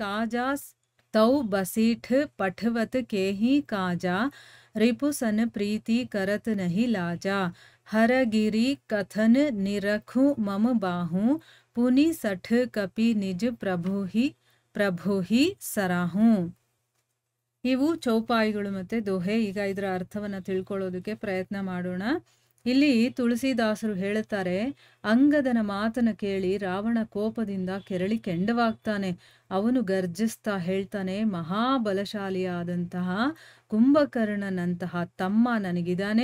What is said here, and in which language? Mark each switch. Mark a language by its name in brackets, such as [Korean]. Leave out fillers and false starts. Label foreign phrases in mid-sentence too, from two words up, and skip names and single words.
[Awadhi] काजा रिपुसन प्रीति करत नहीं लाजा हरगिरी कथन निरखु मम बाहू पुनि सठ कपि निज प्रभु ही सराहू. [Kannada] ಇವು ಚೌಪಾಯಿಗಳು ಮತ್ತೆ ದೋಹೆ. ಈಗ ಇದರ ಅರ್ಥವನ್ನ ತಿಳ್ಕೊಳ್ಳೋದಕ್ಕೆ ಪ್ರಯತ್ನ ಮಾಡೋಣ. ಇಲ್ಲಿ ತುಳಸಿದಾಸರು ಹೇಳುತ್ತಾರೆ, ಅಂಗದನ ಮಾತನ್ನ ಕೇಳಿ ರಾವಣ ಕೋಪದಿಂದ ಕೆರಳಿ ಕೆಂಡವಾಗ್ತಾನೆ. ಅವನು ಗರ್ಜಿಸ್ತಾ ಹೇಳ್ತಾನೆ, ಮಹಾಬಲಶಾಲಿಯಾದಂತಹ ಕುಂಭಕರ್ಣನಂತಹ ತಮ್ಮ ನನಗಿದಾನೆ.